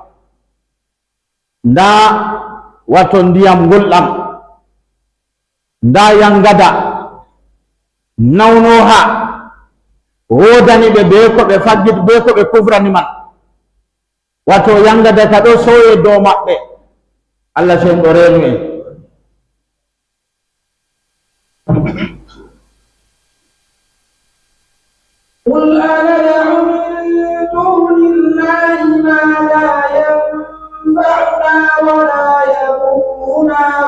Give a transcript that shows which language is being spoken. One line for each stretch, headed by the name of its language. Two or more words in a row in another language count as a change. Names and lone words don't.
Fula: nda wato ndiyam ngulɗam nda yangada nawnoha wodani ɓe be ko ɓe faggit be ko ɓe kufrani man wato yangada ka ɗo soye dow maɓɓe Allah sen ɗo reenu en
Arabic: قل أندعو من دون الله ما لا ينفعنا ولا يضرنا